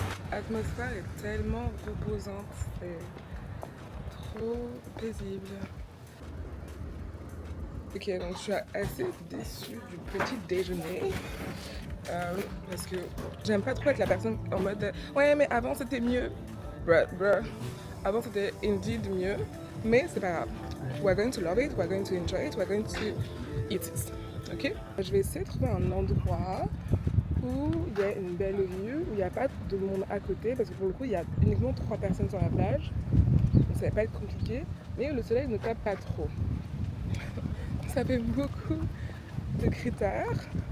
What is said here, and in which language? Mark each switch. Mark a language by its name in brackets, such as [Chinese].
[French] L'atmosphère est tellement reposante, c'est trop paisible. Ok, donc je suis assez déçue du petit déjeuner parce que j'aime pas trop être la personne en mode ouais, mais avant c'était mieux. Bruh. Avant c'était [English] indeed [French] mieux, mais c'est pas grave. [English] We're going to love it, we're going to enjoy it, we're going to eat it. Ok? [French] Je vais essayer de trouver un endroit où il y a une belle vue, où il n'y a pas de monde à côté, parce que pour le coup, il y a uniquement 3 personnes sur la plage. Donc ça va pas être compliqué, mais le soleil ne tape pas trop. Ça fait beaucoup de critères.